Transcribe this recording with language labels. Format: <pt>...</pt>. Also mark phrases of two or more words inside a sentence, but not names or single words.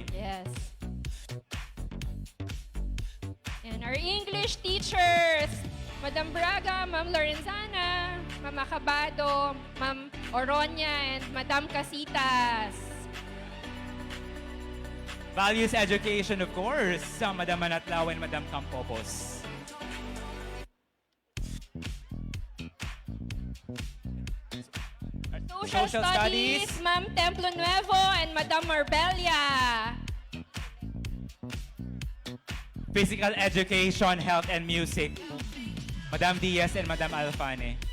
<en>Yes. And our English teachers, Madam Braga, Ma'am Lorenzana, Ma'am Acabado, Ma'am Oronia, and Madam Casitas. Values education, of course, sa Madam Manatlaw and Madam Campopos. Social Studies, Ma'am Templo Nuevo, and Madam Marbella. Physical education, health, and music, Madam Diaz and Madam Alfane.</en>